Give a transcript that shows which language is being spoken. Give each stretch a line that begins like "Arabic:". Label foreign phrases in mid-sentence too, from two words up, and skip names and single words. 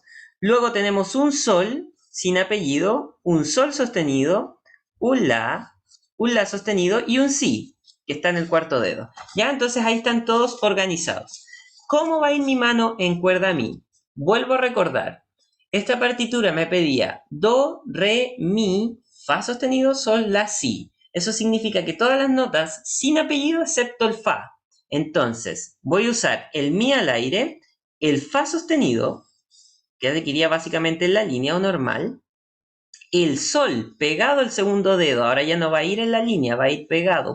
Spanish: Luego tenemos un sol sin apellido, un sol sostenido, un la sostenido y un si, que está en el cuarto dedo. ¿Ya? Entonces ahí están todos organizados. ¿Cómo va a ir mi mano en cuerda mi? Vuelvo a recordar. Esta partitura me pedía do, re, mi, fa sostenido, sol, la, si. Eso significa que todas las notas sin apellido excepto el fa. Entonces, voy a usar el mi al aire, el fa sostenido, que iría básicamente en la línea o normal, el sol pegado al segundo dedo, ahora ya no va a ir en la línea, va a ir pegado.